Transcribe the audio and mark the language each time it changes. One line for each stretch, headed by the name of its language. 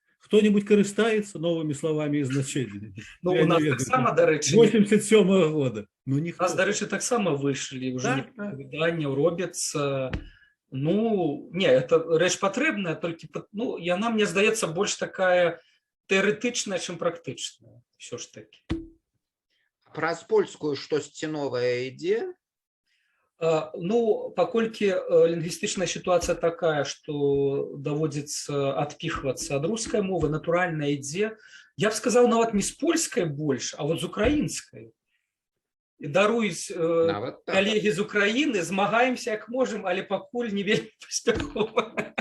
Russian: Кто-нибудь корыстается новыми словами и значениями?
Ukrainian: Ну, у нас так само, до речі,
Russian: 87-го года. Ну,
Ukrainian: у нас, до речі, так само вийшли, вже видання робляться. Ну, не,
Russian: это речь
Ukrainian: потрібна, тільки, ну, вона, мені здається, більш така теоретична, ніж практична, все ж таки.
Russian: Про польскую что-то новое ідзе?
Belarusian: Ну, паколькі лінгвістычная сітуацыя такая, што даводзіцца адпіхвацца ад рускай мовы, натуральна ідзе, я б сказаў, нават не з польскай больш, а вот з украінскай. І даруюць калегі з Украіны, змагаемся як можам, але пакуль не вельмі паспяхова.